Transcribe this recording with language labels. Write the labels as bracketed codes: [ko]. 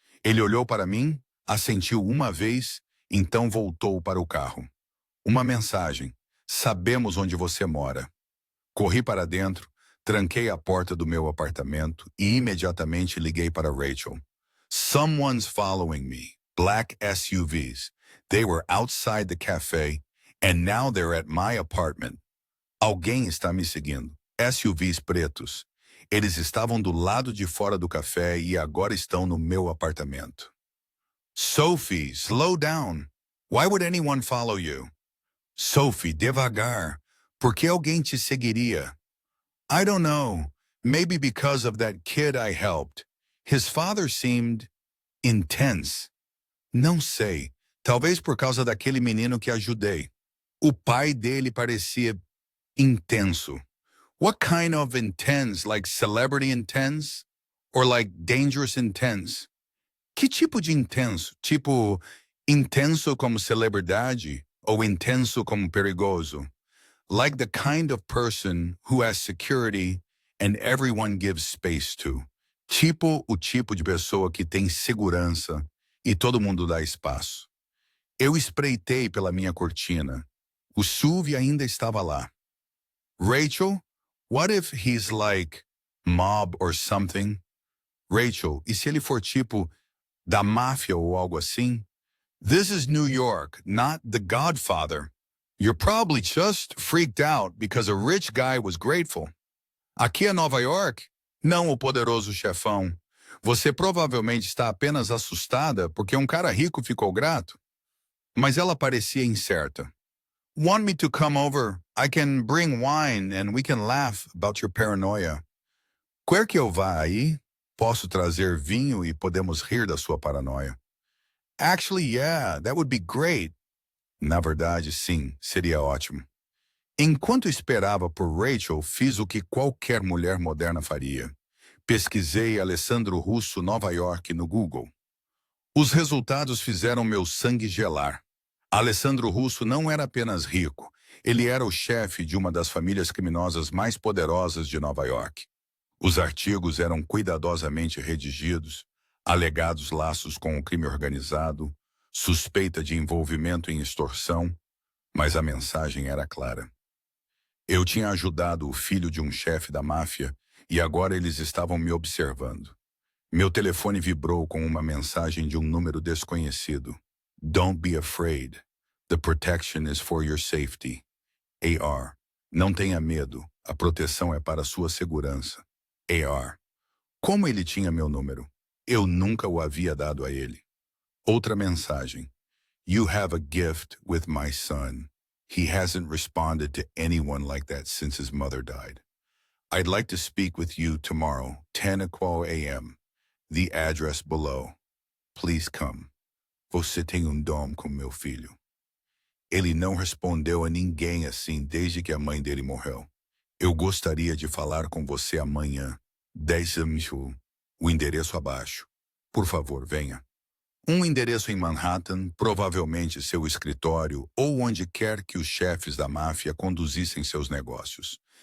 [pt] Ele olhou para mim, assentiu uma vez, então voltou para o carro. Uma mensagem. Sabemos onde você mora. Corri para dentro, tranquei a porta do meu apartamento e imediatamente liguei para Rachel. [en] Someone's following me. Black SUVs. They were outside the cafe, and now they're at my apartment. [pt] Alguém está me seguindo. SUVs pretos. Eles estavam do lado de fora do café e agora estão no meu apartamento. [en] Sophie, slow down. Why would anyone follow you? [pt] Sophie, devagar. Por que alguém te seguiria? [en] I don't know. Maybe because of that kid I helped. His father seemed intense. [pt] Não sei. Talvez por causa daquele menino que ajudei. O pai dele parecia intenso. [en] What kind of intense? Like celebrity intense? Or like dangerous intense? [pt] Que tipo de intenso? Tipo, intenso como celebridade ou intenso como perigoso? [en] Like the kind of person who has security and everyone gives space to. [pt] Tipo o tipo de pessoa que tem segurança e todo mundo dá espaço. Eu espreitei pela minha cortina. O SUV ainda estava lá. [en] Rachel, what if he's like mob or something? [pt] Rachel, e se ele for tipo da máfia ou algo assim? [en] This is New York, not The Godfather. You're probably just freaked out because a rich guy was grateful. [pt] Aqui é Nova York? Não o poderoso chefão. Você provavelmente está apenas assustada porque um cara rico ficou grato. Mas ela parecia incerta. [en] Want me to come over? I can bring wine and we can laugh about your paranoia. [pt] Quer que eu vá aí? Posso trazer vinho e podemos rir da sua paranoia. [en] Actually, yeah, that would be great. [pt] Na verdade, sim, seria ótimo. Enquanto esperava por Rachel, fiz o que qualquer mulher moderna faria. Pesquisei Alessandro Russo Nova York no Google. Os resultados fizeram meu sangue gelar. Alessandro Russo não era apenas rico, ele era o chefe de uma das famílias criminosas mais poderosas de Nova York. Os artigos eram cuidadosamente redigidos, alegados laços com o crime organizado, suspeita de envolvimento em extorsão, mas a mensagem era clara. Eu tinha ajudado o filho de um chefe da máfia e agora eles estavam me observando. Meu telefone vibrou com uma mensagem de um número desconhecido. [en] Don't be afraid. The protection is for your safety. [pt] AR. Não tenha medo. A proteção é para sua segurança. AR. Como ele tinha meu número? Eu nunca o havia dado a ele. Outra mensagem. [en] You have a gift with my son. He hasn't responded to anyone like that since his mother died. I'd like to speak with you tomorrow, 10:00 a.m. The address below. Please come. [pt] Você tem dom com meu filho. Ele não respondeu a ninguém assim desde que a mãe dele morreu. Eu gostaria de falar com você amanhã. 10 mil. O endereço abaixo. Por favor, venha. Um endereço em Manhattan, provavelmente seu escritório ou onde quer que os chefes da máfia conduzissem seus negócios.